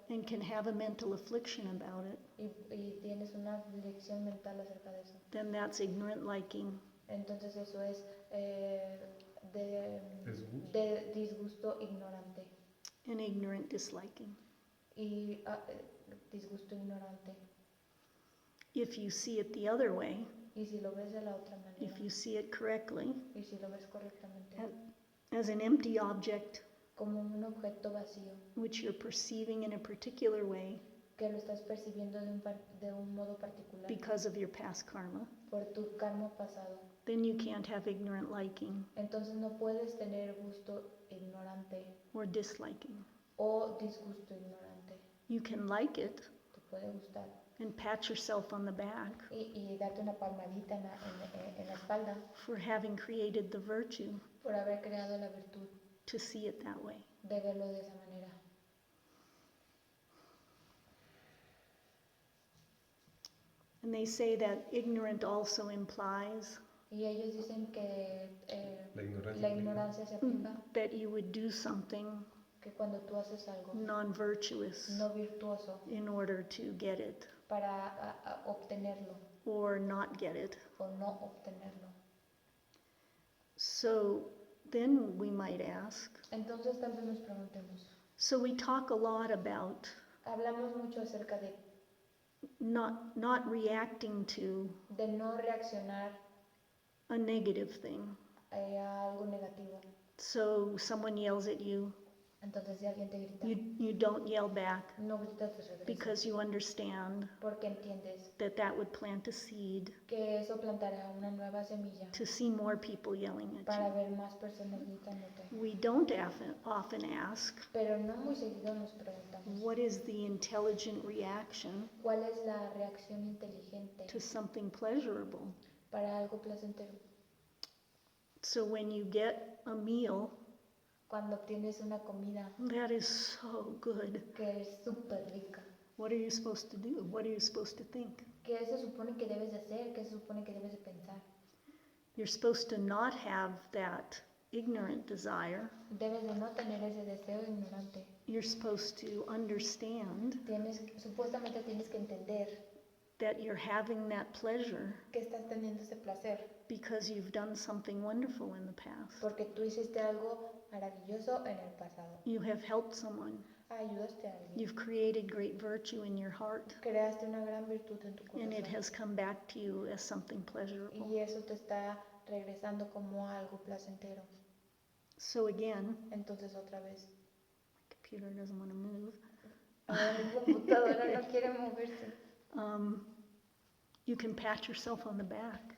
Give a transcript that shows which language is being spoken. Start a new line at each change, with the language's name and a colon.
English: and can have a mental affliction about it,
Spanish: y tienes una lección mental acerca de eso,
English: then that's ignorant liking.
Spanish: entonces eso es de disgusto ignorante
English: And ignorant disliking.
Spanish: y disgusto ignorante.
English: If you see it the other way,
Spanish: Y si lo ves de la otra manera,
English: if you see it correctly,
Spanish: y si lo ves correctamente,
English: as an empty object
Spanish: como un objeto vacío
English: which you're perceiving in a particular way,
Spanish: que lo estás percibiendo de un modo particular
English: because of your past karma,
Spanish: por tu karma pasado.
English: then you can't have ignorant liking
Spanish: Entonces no puedes tener gusto ignorante
English: or disliking.
Spanish: o disgusto ignorante.
English: You can like it
Spanish: Te puede gustar
English: and pat yourself on the back
Spanish: y darte una palmadita en la espalda
English: for having created the virtue
Spanish: por haber creado la virtud
English: to see it that way.
Spanish: de verlo de esa manera.
English: And they say that ignorant also implies
Spanish: Y ellos dicen que La ignorancia la ignorancia se aplica
English: that you would do something
Spanish: que cuando tú haces algo
English: non-virtuous
Spanish: no virtuoso
English: in order to get it
Spanish: para obtenerlo
English: or not get it.
Spanish: o no obtenerlo.
English: So then we might ask,
Spanish: Entonces tal vez nos preguntemos,
English: so we talk a lot about
Spanish: hablamos mucho acerca
English: not reacting to
Spanish: de no reaccionar
English: a negative thing.
Spanish: a algo negativo.
English: So someone yells at you,
Spanish: Entonces si alguien te grita,
English: you don't yell back
Spanish: no gritas de regreso
English: because you understand
Spanish: porque entiendes
English: that would plant a seed
Spanish: que eso plantará una nueva semilla
English: to see more people yelling at
Spanish: para
English: you.
Spanish: ver más personas gritándote.
English: We don't often ask,
Spanish: Pero no muy seguido nos preguntamos,
English: what is the intelligent reaction
Spanish: ¿cuál es la reacción inteligente
English: to something pleasurable?
Spanish: para algo placentero?
English: So when you get a meal
Spanish: Cuando obtienes una comida
English: that is so good,
Spanish: que es súper rica,
English: what are you supposed to do? What are you supposed to think?
Spanish: ¿qué se supone que debes de hacer? ¿Qué se supone que debes de pensar?
English: You're supposed to not have that ignorant desire.
Spanish: Debes de no tener ese deseo ignorante.
English: You're supposed to understand
Spanish: Supuestamente tienes que entender
English: that you're having that pleasure
Spanish: que estás teniendo ese placer
English: because you've done something wonderful in the past.
Spanish: porque tú hiciste algo maravilloso en el pasado.
English: You have helped someone.
Spanish: Ayudaste a alguien.
English: You've created great virtue in your heart,
Spanish: Creaste una gran virtud en tu
English: and it
Spanish: corazón.
English: has come back to you as something pleasurable.
Spanish: Y eso te está regresando como algo placentero.
English: So again,
Spanish: Entonces otra vez,
English: my computer doesn't want to move.
Spanish: ahora mi computadora no quiere moverse.
English: You can pat yourself on the back.